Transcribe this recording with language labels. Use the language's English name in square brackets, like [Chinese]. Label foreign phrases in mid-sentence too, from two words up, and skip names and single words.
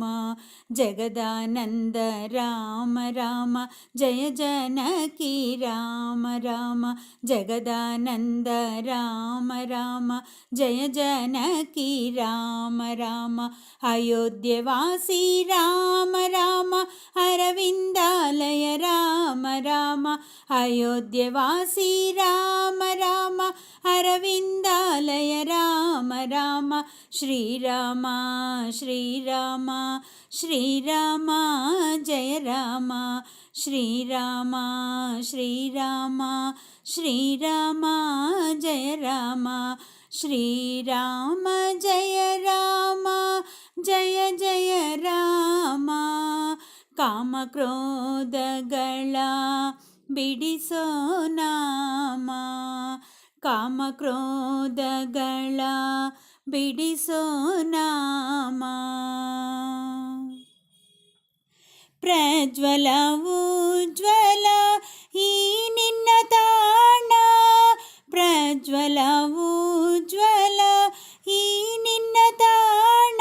[Kannada] ಜಗದಾನಂದ ರಾಮ ರಾಮ ಜಯ ಜನಕಿ ರಾಮ ರಾಮ, ಜಗದಾನಂದ ರಾಮ ರಾಮ ಜಯ ಜನಕಿ ರಾಮ ರಾಮ. ಅಯೋಧ್ಯವಾಸಿ ರಾಮ ರಾಮ ಅರವಿಂದಾಲಯ ರಾಮ [Telugu] రామ అయోధ్యవాసి రామ రామ అరవిందాలయ రామ రామ శ్రీరామ శ్రీరామ శ్రీరామ జయ రామ శ్రీరామ శ్రీరామ శ్రీరామ జయ రామ శ్రీరామ జయ రామ జయ [Kannada] ಜಯ ರಾಮ ಕಾಮಕ್ರೋಧಗಳ ಬಿಡಿಸೋ ನಾಮ ಕಾಮಕ್ರೋಧಗಳ ಬಿಡಿಸೋ ನಾಮ ಪ್ರಜ್ವಲ ಉಜ್ವಲ ಈ ನಿನ್ನ ತಾಣ ಪ್ರಜ್ವಲ ಉಜ್ವಲ ಈ ನಿನ್ನ ತಾಣ